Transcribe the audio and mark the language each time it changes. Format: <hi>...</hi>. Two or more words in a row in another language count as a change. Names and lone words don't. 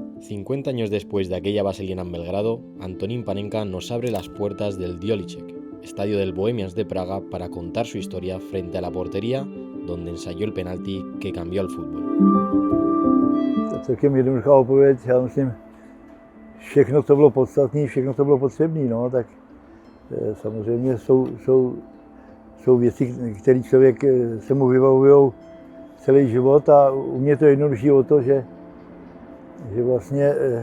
<es>50 años después de aquella vaselina en Belgrado, Antonín Panenka nos abre las puertas del Djoliček, estadio del Bohemians de Praga, para contar su historia frente a la portería donde ensayó el penalti que cambió el fútbol.</es> <cs>Celkem jednoduchá odpověď, já myslím, všechno, co bylo podstatné, všechno, co bylo potřebné, no, tak samozřejmě jsou věci, které člověk se mu vybavují celý život, a u mě to jednodušší o to, že vlastně</cs>